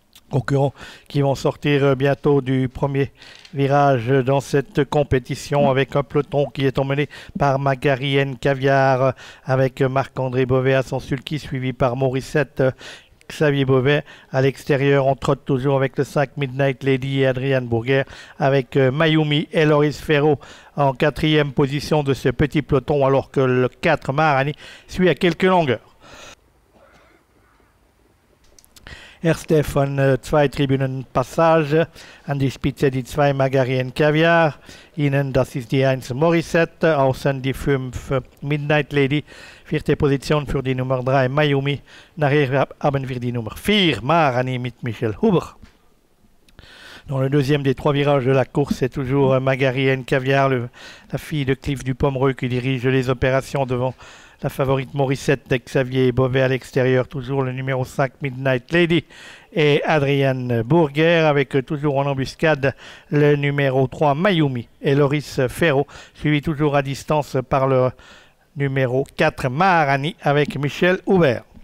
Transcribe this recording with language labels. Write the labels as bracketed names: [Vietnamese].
[French] Concurrents qui vont sortir bientôt du premier virage dans cette compétition avec un peloton qui est emmené par Magarienne Caviar avec Marc-André Beauvais à son sulky, suivi par Morissette, Xavier Beauvais. À l'extérieur, on trotte toujours avec le 5 Midnight Lady et Adrienne Bourguer avec Mayumi et Loris Ferro en quatrième position de ce petit peloton alors que le 4 Maharani suit à quelques longueurs. [German] Erste von 2 Tribünen Passage, an die Spitze die 2 Magarienne Caviar, innen das ist die 1 Morissette, außen die 5 Midnight Lady, vierte Position für die Nummer 3 Mayumi, nachher haben wir die Nummer 4 Maharani mit Michel Huber. [French] Dans le deuxième des trois virages de la course, c'est toujours Magarienne Caviar, la fille de Cliff du Pomereux qui dirige les opérations devant la favorite Morissette, Xavier Beauvais à l'extérieur, toujours le numéro 5 Midnight Lady et Adrienne Bourguer avec toujours en embuscade le numéro 3 Mayumi et Loris Ferro, suivi toujours à distance par le numéro 4 Maharani avec Michel Aubert.